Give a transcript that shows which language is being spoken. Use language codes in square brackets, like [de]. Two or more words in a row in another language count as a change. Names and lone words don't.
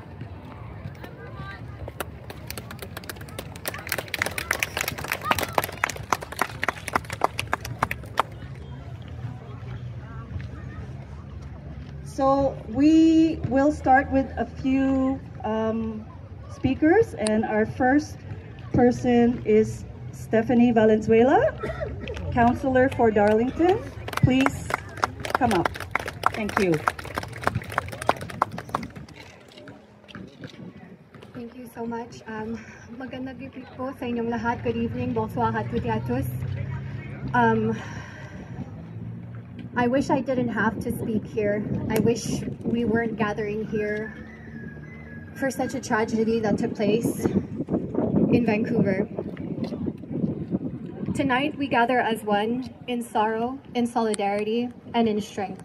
[en] So we will start with a few speakers, and our first person is Stephanie Valenzuela, counselor for Darlington. Please come up. Thank you. Thank you so much. [tl] Magandang gabi po sa inyong lahat. [en] Good evening. [fr] Bonsoir à toutes et à tous. [en] I wish I didn't have to speak here. I wish we weren't gathering here for such a tragedy that took place in Vancouver. Tonight we gather as one in sorrow, in solidarity, and in strength.